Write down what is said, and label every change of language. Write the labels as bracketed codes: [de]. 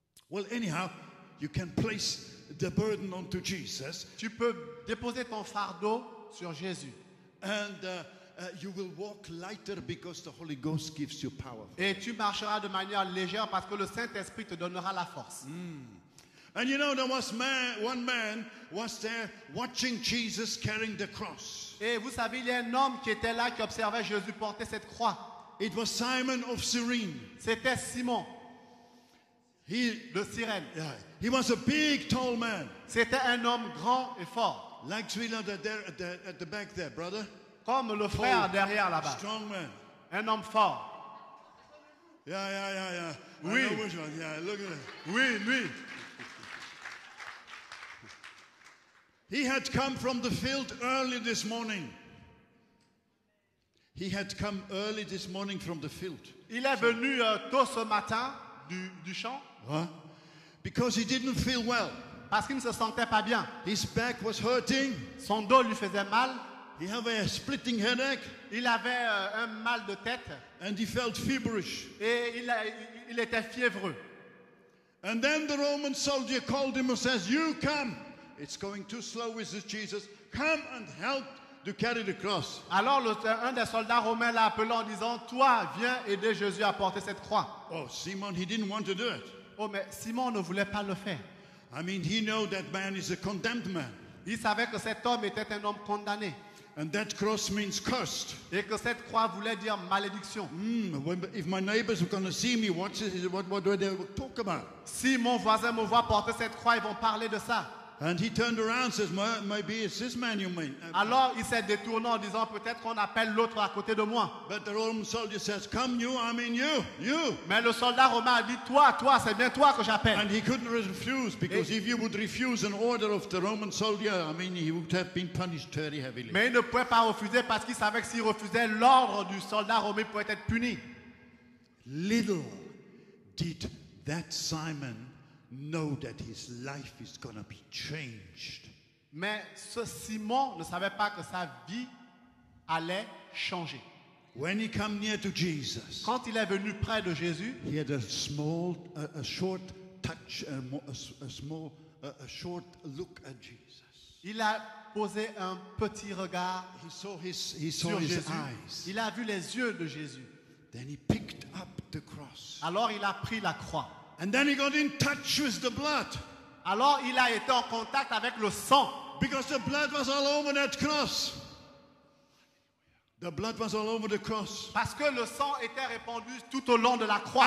[en] Well, anyhow, you can place the burden onto Jesus. [fr] Tu peux déposer ton fardeau sur Jésus. [en] And you will walk lighter because the Holy Ghost gives you power. [fr] Et tu marcheras de manière légère parce que le Saint-Esprit te donnera la force. [en] And you know, there was one man was there watching Jesus carrying the cross. [fr] Et vous savez, il y a un homme qui était là, qui observait Jésus porter cette croix. [en] It was Simon of Cyrene. [fr] C'était Simon de Cyrène. [en] Yeah, he was a big, tall man. [fr] C'était un homme grand et fort. [en] Like Sweetheart there at the back there, brother. [fr] Comme le frère derrière là-bas. [en] Strong man. [fr] Un homme fort. [en] Yeah. [fr] Oui. [en] I know which one. Yeah, look at it. [fr] Oui, lui. [en] He had come from the field early this morning. He had come early this morning from the field. [fr] Il est venu tôt ce matin du champ. Huh? [en] Because he didn't feel well. [fr] Parce qu'il ne se sentait pas bien. [en] His back was hurting. [fr] Son dos lui faisait mal. [en] He had a splitting headache. [fr] Il avait un mal de tête. [en] And he felt feverish. [fr] Et il était fiévreux. [en] And then the Roman soldier called him and says, you come. It's going too slow with this Jesus. Come and help to carry the cross. [fr] Alors un des soldats romains l'a appelé en disant, toi, viens aider Jésus à porter cette croix. [en] Oh, Simon, he didn't want to do it. [fr] Oh, mais Simon ne voulait pas le faire. [en] I mean, he knew that man is a condemned man. [fr] Il savait que cet homme était un homme condamné. [en] And that cross means cursed. [fr] Et que cette croix voulait dire malédiction. [en] If my neighbors are going to see me, what do they talk about? [fr] Si mon voisin me voit porter cette croix, ils vont parler de ça. [en] And he turned around and says, maybe it's this man you mean. [fr] Alors il s'est détourné en disant, peut-être qu'on appelle l'autre à côté de moi. [en] But the Roman soldier says, come you, I mean you. [fr] Mais le soldat romain a dit, toi, c'est bien toi que j'appelle. [en] And he couldn't refuse, because if you would refuse an order of the Roman soldier, I mean, he would have been punished very heavily. [fr] Mais il ne pouvait pas refuser parce qu'il savait que s'il refusait l'ordre du soldat romain, il pouvait être puni. [en] Little did that Simon know that his life is going to be changed. [fr] Mais ce Simon ne savait pas que sa vie allait changer. [en] When he came near to Jesus, [fr] Quand il est venu près de Jésus, [en] he had a short touch, a short look at Jesus. [fr] il a posé un petit regard [en] He saw his [fr] sur Jésus. [en] eyes. [fr] Il a vu les yeux de Jésus. [en] Then he picked up the cross. [fr] Alors il a pris la croix. [en] And then he got in touch with the blood. [fr] Alors il a été en contact avec le sang. [en] Because the blood was all over that cross. The blood was all over the cross. [fr] Parce que le sang était répandu tout au long de la croix.